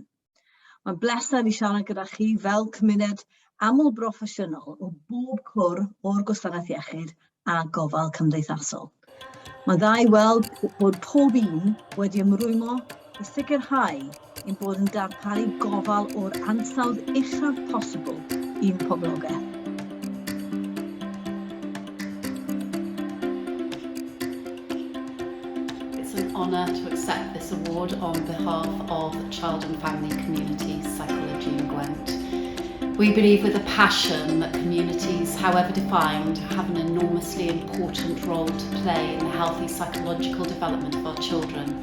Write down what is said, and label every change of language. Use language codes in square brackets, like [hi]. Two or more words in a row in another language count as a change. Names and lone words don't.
[cy] Mae'n bleser I siarad gyda chi fel cymuned aml broffesiynol o bob cwr o'r gwasanaeth iechyd a gofal cymdeithasol. Mae'n dda I weld bod pob un wedi ymrwymo I sicrhau ein bod yn darparu gofal o'r ansawdd uchaf posibl i'n poblogaeth. [en] It's an honour to accept this award on behalf of Child and Family Community Psychology in Gwent. We believe with a passion that communities, however defined, have an enormously important role to play in the healthy psychological development of our children.